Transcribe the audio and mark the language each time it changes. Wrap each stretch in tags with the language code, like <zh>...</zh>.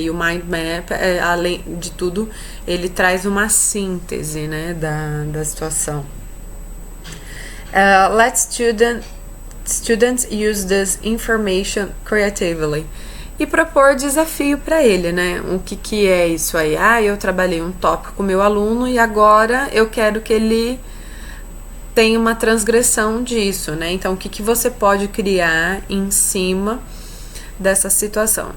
<pt>E o mind map, além de tudo, ele traz uma síntese, né, da situação.</pt> <en>Let students use this information creatively.</en> <pt>E propor desafio para ele, né? O que é isso aí? Eu trabalhei um tópico com meu aluno e agora eu quero que ele tenha uma transgressão disso, né? Então, o que você pode criar em cima dessa situação?</pt>